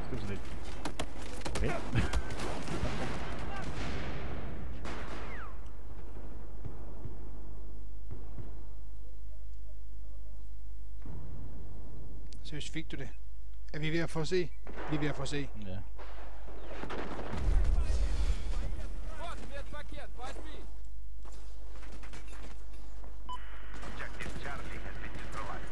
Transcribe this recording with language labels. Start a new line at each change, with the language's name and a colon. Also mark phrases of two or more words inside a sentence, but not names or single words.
Danish: Det var så lidt... Okay. Seriøst, fik du det? Er vi ved at få C? Vi er ved at få C. Ja.
Russian: Вот медпакет, возьми!
English: Objective Charlie has been destroyed.